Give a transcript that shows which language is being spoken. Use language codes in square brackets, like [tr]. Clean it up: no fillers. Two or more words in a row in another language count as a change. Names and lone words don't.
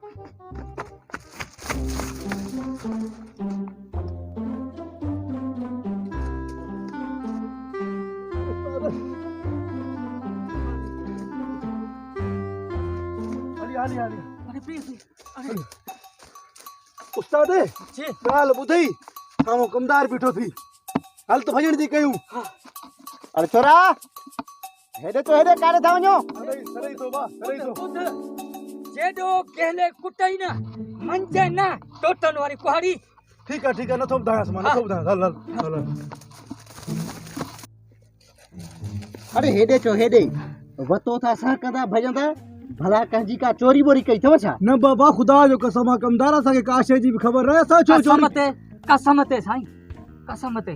[sd] हली हली हली अरे प्लीज उस्ताद जी ॻाल्हि ॿुधई कामो कमदार बीठो थी हल तो भॼण थी कयूं अरे छोरा हेॾे तो हेॾे काॾे था वञो सही तो बा सही तो ॿुध जेॾो कहले कुटई न मंझे न टोटन वारी कुहाड़ी [ur] ٹھیک ہے [sd] नथो ॿुधायांसि मां नथो ॿुधायांसि हल हल हल अरे हेॾे चो हेॾे वतो था असां कंदा भॼंदा भला कंहिंजी का चोरी बोरी कई अथव छा न बाबा खुदा जो कसम आहे कमदार असांखे का शइ जी बि ख़बर न आहे असां छो कसम चोरी ते कसम ते साईं कसम ते